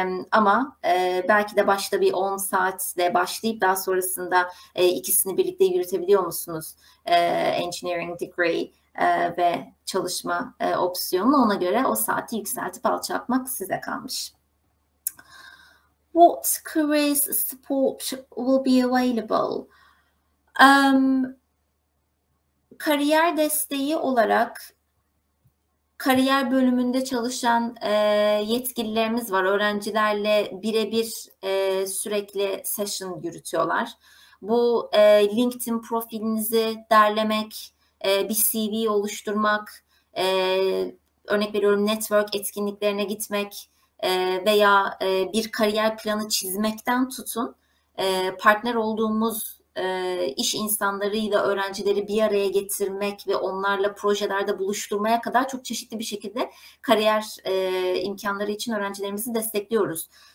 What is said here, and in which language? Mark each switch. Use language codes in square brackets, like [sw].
[tr] Ama belki de başta bir 10 saatle başlayıp daha sonrasında ikisini birlikte yürütebiliyor musunuz? Engineering degree ve çalışma opsiyonu, ona göre o saati yükseltip alçaltmak size kalmış. [en] What careers support will be available? [tr] Kariyer desteği olarak kariyer bölümünde çalışan yetkililerimiz var. Öğrencilerle birebir sürekli session yürütüyorlar. Bu LinkedIn profilinizi derlemek, bir CV oluşturmak, örnek veriyorum network etkinliklerine gitmek veya bir kariyer planı çizmekten tutun, partner olduğumuz iş insanlarıyla öğrencileri bir araya getirmek ve onlarla projelerde buluşturmaya kadar çok çeşitli bir şekilde kariyer imkanları için öğrencilerimizi destekliyoruz.